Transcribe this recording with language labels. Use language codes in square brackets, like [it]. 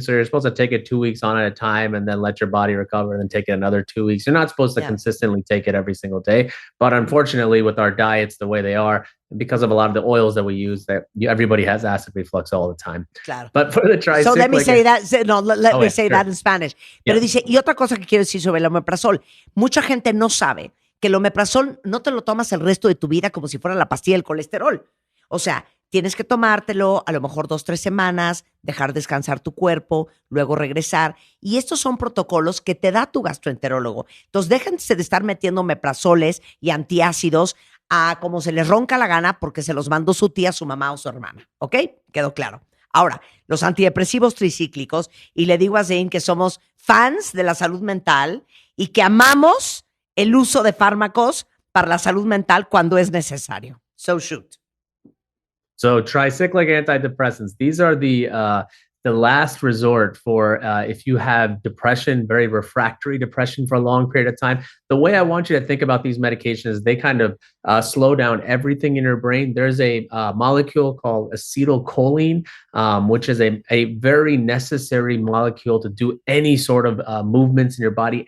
[en] So you're supposed to take it 2 weeks on at a time and then let your body recover and then take it another 2 weeks. You're not supposed to consistently take it every single day. But unfortunately, with our diets the way they are, because of a lot of the oils that we use, everybody has acid reflux all the time. [es] Claro. [en] But for the tricyclic... So let me say that. No, let me say that in Spanish. [es] Pero dice, y otra cosa que quiero decir sobre el omeprazol. Mucha gente no sabe que el omeprazol no te lo tomas el resto de tu vida como si fuera la pastilla del colesterol. O sea, tienes que tomártelo a lo mejor 2-3 semanas, dejar descansar tu cuerpo, luego regresar. Y estos son protocolos que te da tu gastroenterólogo. Entonces, déjense de estar metiendo omeprazoles y antiácidos a como se les ronca la gana porque se los mandó su tía, su mamá o su hermana. ¿Ok? Quedó claro. Ahora, los antidepresivos tricíclicos, y le digo a Zane que somos fans de la salud mental y que amamos el uso de fármacos para la salud mental cuando es necesario. [en] So shoot. So tricyclic antidepressants, these are the last resort for if you have depression, very refractory depression for a long period of time. The way I want you to think about these medications, they kind of slow down everything in your brain. There's a molecule called acetylcholine, which is a very necessary molecule to do any sort of movements in your body.